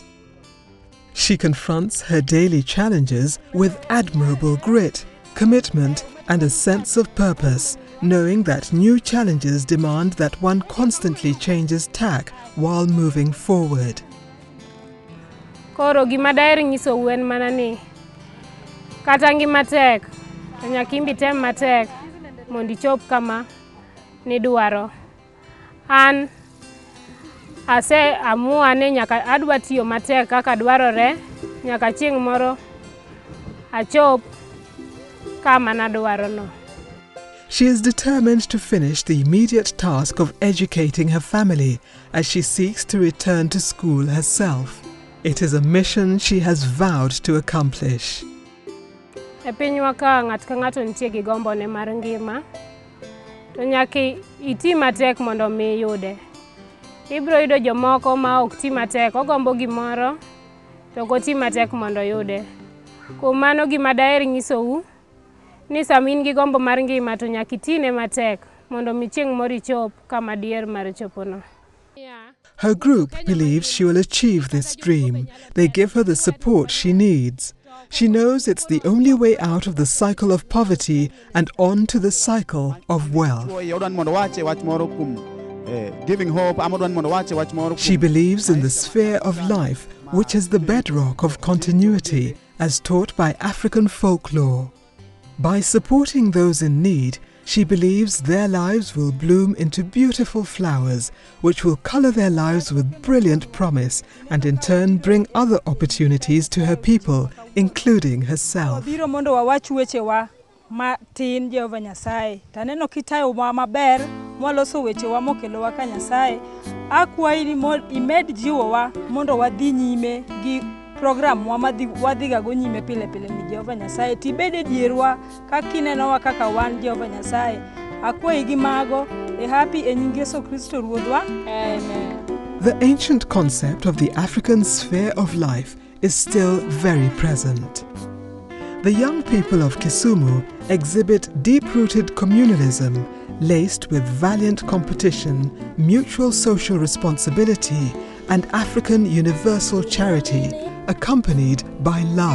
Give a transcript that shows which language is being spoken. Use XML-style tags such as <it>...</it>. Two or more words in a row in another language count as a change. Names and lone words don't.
<en>She confronts her daily challenges with admirable grit, commitment, and a sense of purpose, knowing that new challenges demand that one constantly changes tack while moving forward.</en> <luo>Koro gima daher nyisou en mana ni kata ngima tek, to nyaka imbi tem matek mondo ichop kama nidwaro. An amua ni nyaka adwa tiyo matek kaka dwarore, nyaka chieng' moro achop kama nadwaro no.</luo> <en>She is determined to finish the immediate task of educating her family as she seeks to return to school herself. It is a mission she has vowed to accomplish.</en> <luo>E pinywa ka ng'at ka ng'ato nitie gi gombo ne mar ngima, to nyaka iti matek mondo mi iyude. Ibiro yudo jomoko ma ok ti matek, ogombo gimoro to ok oti matek mondo yude. Kuom mano gima daher nyisou ni sama in gi gombo mar ngima to nyaka itine matek mondo mi chieng' moro ichop kama diher mar chopono.</luo> <en>Her group believes she will achieve this dream. They give her the support she needs. She knows it's the only way out of the cycle of poverty and on to the cycle of wealth. She believes in the sphere of life, which is the bedrock of continuity, as taught by African folklore. By supporting those in need, she believes their lives will bloom into beautiful flowers, which will color their lives with brilliant promise and in turn bring other opportunities to her people, including herself.</en> <luo>Matin Jehova Nyasaye taneno kitayo maber mwaloso wechewa mokelowa ka Nyasaye akwayi ni imed jiwowa mondo wadhi nyime gi program wadhiga go nyime pile pile ni Jehova Nyasaye tibede dierwa kakinenowa kaka wan Jehova Nyasaye akwayi gi mago happy e nying Yesu Kristo Ruodhwa. Amen.</luo> <en>The ancient concept of the African sphere of life is still very present. The young people of Kisumu exhibit deep-rooted communalism laced with valiant competition, mutual social responsibility, and African universal charity, accompanied by love.</en>